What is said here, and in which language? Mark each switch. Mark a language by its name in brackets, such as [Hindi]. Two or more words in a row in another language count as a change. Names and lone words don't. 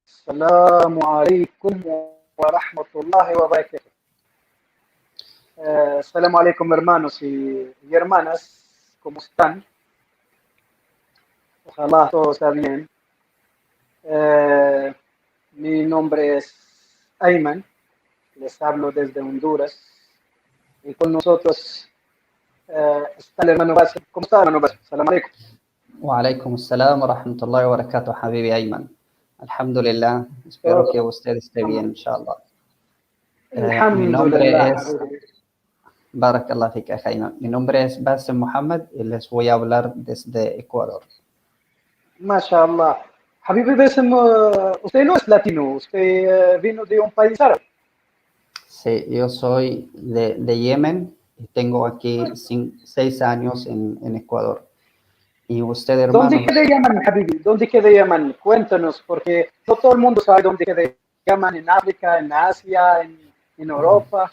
[Arabic] السلام عليكم ورحمة الله وبركاته. سلام عليكم [Spanish] hermanos y hermanas, ¿cómo están? Ojalá todo está bien. Eh, Mi nombre es Ayman, les hablo desde Honduras y con nosotros está el hermano Basil. ¿Cómo está, hermano Basil? [Arabic] سلام عليكم. وعليكم السلام ورحمة الله وبركاته حبيبي أيمن. الحمد لله, [Spanish] espero que usted esté bien, inshallah. Mi Alhamdulillah, nombre es habibi. [Arabic] بارك الله فيك، أخي Ayman. [Spanish] Mi nombre es Bassem Mohammed y les voy a hablar desde Ecuador. MashaAllah. Habibi Basim, usted no es latino, usted vino de un país árabe. Sí, yo soy de Yemen y tengo aquí 6 años en Ecuador. ¿Y usted, ¿Dónde hermano? queda Yemen, Habibi? ¿Dónde queda Yemen? Cuéntanos, porque no todo el mundo sabe dónde queda Yemen, en África, en Asia, en Europa.